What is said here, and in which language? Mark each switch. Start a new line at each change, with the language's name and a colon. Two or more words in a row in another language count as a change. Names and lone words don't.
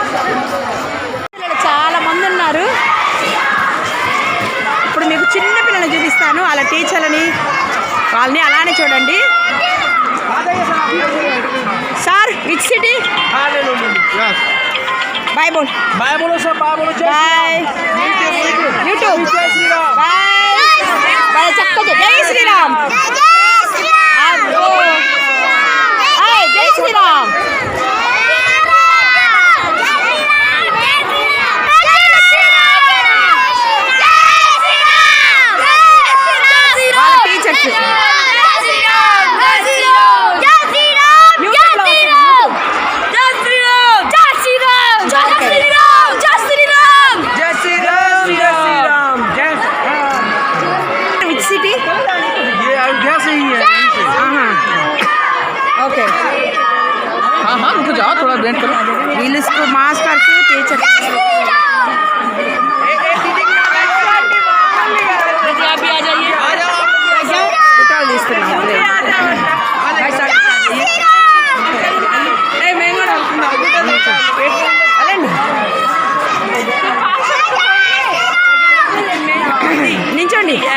Telugu: చాలా మంది ఉన్నారు. ఇప్పుడు మీకు చిన్న పిల్లల్ని చూపిస్తాను, వాళ్ళ టీచర్లని, వాళ్ళని అలానే చూడండి.
English: sir which city?
Hindi: बाय बोल बाय बोलो सब बाय बोलो
English: bye YouTube bye bye
Telugu: చక్కగా
Hindi: जय श्रीराम
Telugu: అబ్బో ఏయ్
Hindi: जय श्रीराम
Telugu: వాళ్ళ టీచర్స్
English: which city
Hindi: ये अयोध्या से ही है
Telugu: ఓకే
Hindi: हाँ हाँ रुको जाओ थोड़ा वेट करो
Telugu: వీళ్ళు
English: school masters teachers
Telugu: ఫోటోలు తీసుకున్నాం మేము కూడా వెళ్ళండి నించోండి